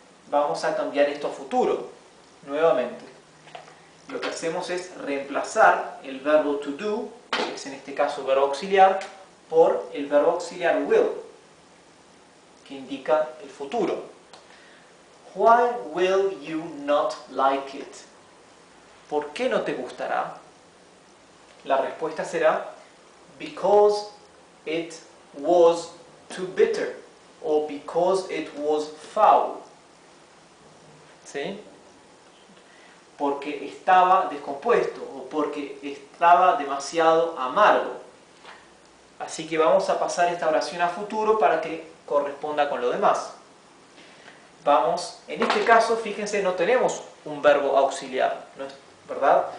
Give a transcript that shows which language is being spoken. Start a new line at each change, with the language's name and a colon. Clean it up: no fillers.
Spanish: Vamos a cambiar esto a futuro, nuevamente. Lo que hacemos es reemplazar el verbo to do, que es en este caso verbo auxiliar, por el verbo auxiliar will, que indica el futuro.
English: Why will you not like it?
Spanish: ¿por qué no te gustará? La respuesta será
English: because it was too bitter o because it was foul.
Spanish: ¿Sí? Porque estaba descompuesto o porque estaba demasiado amargo. Así que vamos a pasar esta oración a futuro para que corresponda con lo demás. Vamos, en este caso, fíjense, no tenemos un verbo auxiliar, ¿no es verdad?